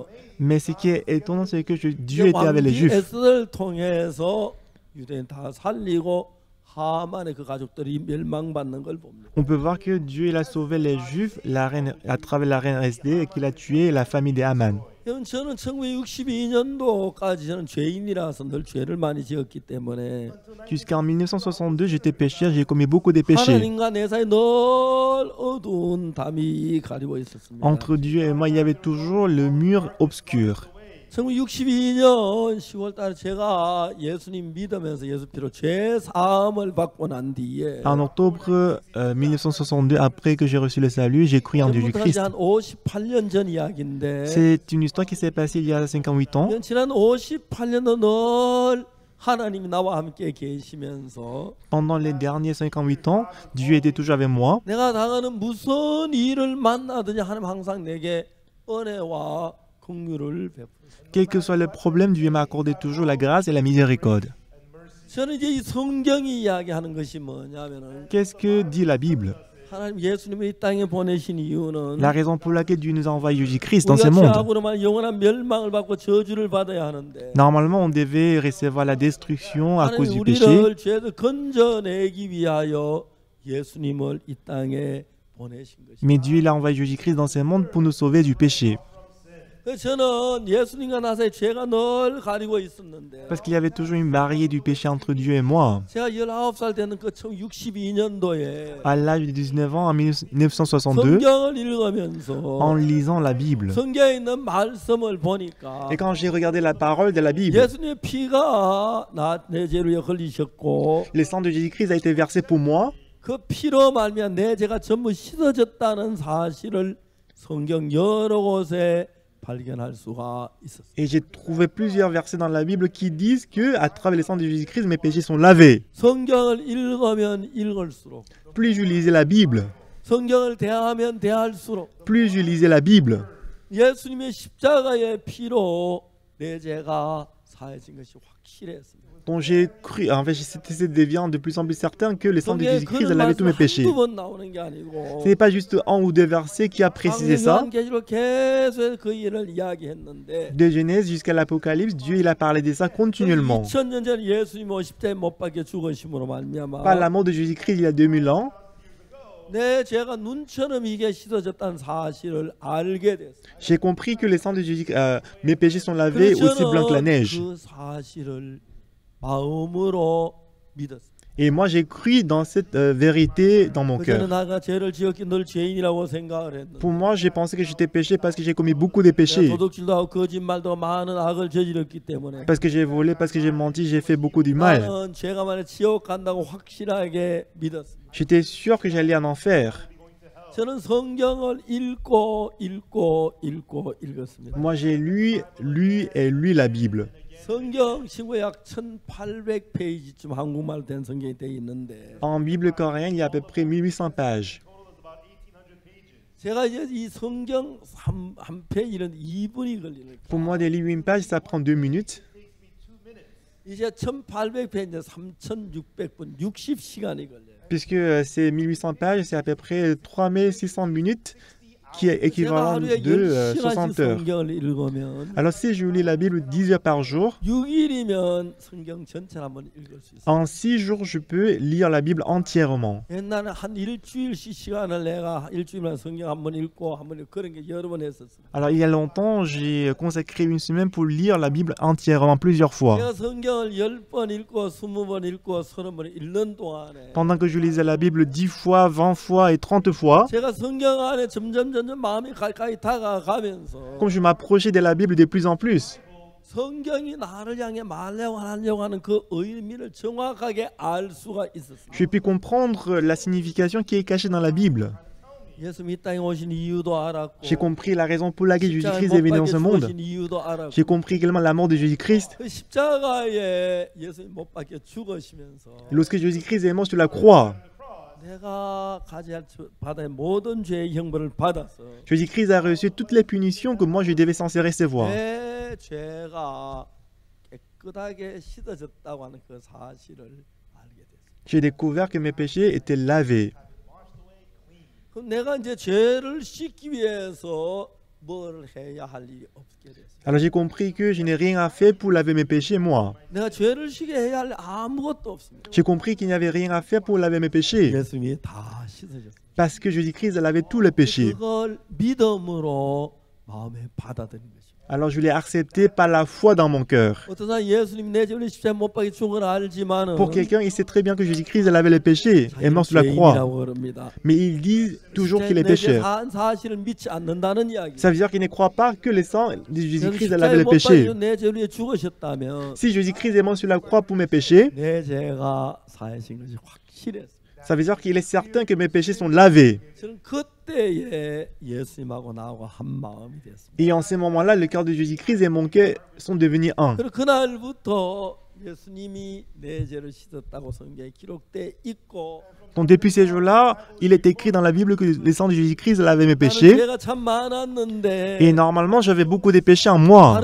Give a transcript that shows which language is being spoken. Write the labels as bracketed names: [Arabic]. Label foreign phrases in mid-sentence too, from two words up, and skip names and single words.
[French] Mais ce qui est étonnant, c'est que Dieu était avec les [Korean] 왕비 [French] Juifs. [Korean] 에스더를 통해서 유대인 다 살리고 하만의 그 가족들이 멸망받는 걸 봅니다. [French] On peut voir que Dieu il a sauvé les Juifs à travers la reine Esther et qu'il a tué la famille de Haman. [Korean] 여러분 저는 1962년도까지 저는 죄인이라서 늘 죄를 많이 지었기 때문에 [French] Jusqu'en 1962, j'étais pécheur, j'ai commis beaucoup de péchés. [Korean] 하나님과 내 사이 늘 어두운 담이 가리고 있었습니다. [French] Entre Dieu et moi, il y avait toujours le mur obscur. [Korean] 1962년 10월달에 제가 예수님 믿으면서 예수 피로 죄 사함을 받고 난 뒤에 [French] En octobre 1962, après que j'ai reçu le salut, j'ai cru en [Korean] 전부터 [French] Jésus-Christ. [Korean] 한 58년 전 이야기인데 [French] C'est une histoire qui s'est passée il y a 58 ans. [Korean] 지난 58년도 늘 하나님이 나와 함께 계시면서 [French] Pendant les derniers 58 ans, Dieu était toujours avec moi. [Korean] 내가 당하는 무슨 일을 만나든지 하나님 항상 내게 은혜와 긍휼을 베풀어요. [French] Quel que soit le problème, Dieu m'a accordé toujours la grâce et la miséricorde. [Korean] 저는 이제 이 성경이 이야기하는 것이 뭐냐면은 [French] Qu'est-ce que dit la Bible? [Korean] 하나님 예수님을 이 땅에 보내신 이유는 [French] La raison pour laquelle Dieu nous a envoyé Jésus-Christ dans ce [Korean] 우리가 [French] monde. [Korean] 죄악으로만 영원한 멸망을 받고 저주를 받아야 하는데 [French] Normalement, on devait recevoir la destruction à cause [Korean] 하나님 [French] du péché. [Korean] 우리를 죄에서 건져내기 위하여 예수님을 이 땅에 보내신 것입니다. [French] Mais Dieu il a envoyé Jésus-Christ dans ce monde pour nous sauver du péché. [Korean] 저는 예수님과 나 사이 죄가 늘 가리고 있었는데 [French] Parce qu'il y avait toujours une barrière du péché entre Dieu et moi. [Korean] 제가 19살 되는 그 1962년도에 [French] À l'âge de 19 ans, en 1962, [Korean] 성경을 읽으면서 [French] en lisant la Bible. [Korean] 성경에 있는 말씀을 보니까 [French] Et quand j'ai regardé la parole de la Bible, [Korean] 예수님의 피가 내 죄를 위해 흘리셨고 [French] le sang de Jésus-Christ a été versé pour moi. [Korean] 그 피로 말미암아 내 죄가 전부 씻어졌다는 사실을 성경 여러 곳에 발견할 수가 있었어요. [French] Et j'ai trouvé plusieurs versets dans la Bible qui disent que à travers le sang de Jésus-Christ, mes péchés sont lavés. [Korean] 성경을 읽으면 읽을수록 [French] Plus je lisais la Bible, [Korean] 성경을 대하면 대할수록 [French] plus je lisais la Bible, [Korean] 예수님의 십자가의 피로 내 죄가 사해진 것이 확실했습니다. [French] dont j'ai cru, en fait, c'était devenant de plus en plus certain que le sang de [Korean] 성경에 [French] Jésus-Christ [Korean] 그런 [French] lavait tous mes [Korean] 말씀 [French] péchés. [Korean] 한두 번 나오는 게 아니고 [French] Ce n'est pas juste un ou deux versets qui a précisé ça. [Korean] 요한계시록 계속 그 일을 이야기했는데 [French] De Genèse jusqu'à l'Apocalypse, Dieu il a parlé de ça continuellement. [Korean] 2000년 전에 예수님이 십자가에 못 박혀 죽으심으로 말미암아 [French] Par la mort de Jésus-Christ il y a 2000 ans, [Korean] 내 죄가 눈처럼 이게 씻어졌다는 사실을 알게 됐어요. [French] j'ai compris que le sang de Jésus, mes péchés sont lavés aussi blancs que la neige. [Korean] 그 사실을 마음으로 믿었어요. [French] Et moi j'ai cru dans cette vérité dans mon [Korean] 그전에 [French] cœur. [Korean] 내가 죄를 지었기 늘 죄인이라고 생각을 했는데 [French] Pour moi, j'ai pensé que j'étais péché parce que j'ai commis beaucoup de péchés. [Korean] 내가 도둑질도 하고 거짓말도 많은 악을 저질렀기 때문에 [French] Parce que j'ai volé, parce que j'ai menti, j'ai fait beaucoup du mal. [Korean] 나는 죄가 만에 지옥 간다고 확실하게 믿었습니다. [French] J'étais sûr que j'allais en enfer. [Korean] 저는 성경을 읽고 읽었습니다. [French] Moi j'ai lu et lu la Bible. [Korean] 성경 신구약 1800페이지쯤 한국말 된 성경이 돼 있는데 [French] En Bible coréenne, il y a à peu près 1800 pages. [Korean] 제가 이제 이 성경 한 페이지는 2분이 걸리니까 [French] Pour moi, des livres une page, ça prend 2 minutes. [Korean] 이제 1800페이지 3600분 60시간이 걸려요. [French] Puisque c'est 1800 pages, c'est à peu près 3600 minutes, qui est [Korean] 제가 [French] équivalent [Korean] 하루에 [French] de [Korean] 10시간씩 [French] 60 heures. [Korean] 성경을 읽으면 [French] Alors si je lis la Bible 10 heures par jour, [Korean] 6일이면 성경 전체를 한번 읽을 수 있어요. [French] en 6 jours, je peux lire la Bible entièrement. [Korean] 옛날에 한 일주일씩 시간을 내가 일주일만 성경 한번 읽고 한번 그런 게 여러 번 했었어요. [French] Alors il y a longtemps, j'ai consacré une semaine pour lire la Bible entièrement, plusieurs fois. [Korean] 제가 성경을 10번 읽고 20번 읽고 30번 읽는 동안에 [French] Pendant que je lisais la Bible 10 fois, 20 fois et 30 fois, [Korean] 제가 성경 안에 점점 마음이 가까이 다가가면서 [French] comme je m'approchais de la Bible de plus en plus, [Korean] 성경이 나를 향해 말하려고 하는 그 의미를 정확하게 알 수가 있었습니다. [French] je puis comprendre la signification qui est cachée dans la Bible. [Korean] 예수님이 이 땅에 오신 이유도 알았고 [French] J'ai compris la raison pour laquelle [Korean] 십자가에 [French] Jésus-Christ [Korean] 못 [French] est venu dans [Korean] 박혀 [French] ce monde. [Korean] 죽으신 이유도 알았고 [French] J'ai compris également la mort de Jésus-Christ. [Korean] 그 십자가에 예수님 못 박혀 죽으시면서 [French] Lorsque Jésus-Christ est mort sur la croix, [Korean] 내가 가져야 할 바다의 모든 죄의 형벌을 받아서 [French] Jésus-Christ a reçu toutes les punitions que moi je devais censé recevoir. [Korean] 내 죄가 깨끗하게 씻어졌다고 하는 그 사실을 알게 됐어요. [French] J'ai découvert que mes péchés étaient lavés. [Korean] 그럼 내가 이제 죄를 씻기 위해서 뭘 해야 할 일이 없게 됐어요. [French] Alors j'ai compris que je n'ai rien à faire pour laver mes péchés, moi. [Korean] 내가 죄를 씻게 해야 할 아무것도 없습니다. [French] J'ai compris qu'il n'y avait rien à faire pour laver mes péchés. [Korean] 예수님이 다 씻어졌어요. [French] Parce que Jésus-Christ a lavé tous les péchés. [Korean] 그걸 믿음으로 마음에 받아들인 것입니다. [French] Alors je l'ai accepté par la foi dans mon cœur. [Korean] 어떤 사람 예수님 내 죄를 십자가에 못 박혀 죽은 걸 알지만은 [French] Pour quelqu'un, il sait très bien que Jésus-Christ a lavé les péchés, est mort sur la croix. [Korean] 죄인이라고 그럽니다. [French] Mais il dit toujours qu'il est [Korean] 내 죄 [French] pécheur. [Korean] 산 사실을 믿지 않는다는 이야기. [French] Ça veut dire qu'il ne croit pas que le sang de Jésus-Christ a [Korean] 십자가에 [French] lavé les [Korean] 못 [French] péchés. [Korean] 박혀 내 죄를 위해 죽으셨다면 [French] Si Jésus-Christ est mort sur la croix pour mes péchés, [Korean] 내 죄가 사해진 것이 확실했어요. [French] ça veut dire qu'il est certain que mes péchés sont lavés. [Korean] 저는 그때에 예수님하고 나하고 한 마음이 됐습니다. [French] Et en ce moment-là, le cœur de Jésus-Christ et mon cœur sont devenus un. [Korean] 그리고 그날부터 예수님이 내 죄를 씻었다고 성경에 기록돼 있고 [French] Donc depuis ces jours-là, il est écrit dans la Bible que le sang de Jésus-Christ lavait mes [Korean] 나는 [French] péchés. [Korean] 죄가 참 많았는데 [French] Et normalement, j'avais beaucoup de péchés en moi.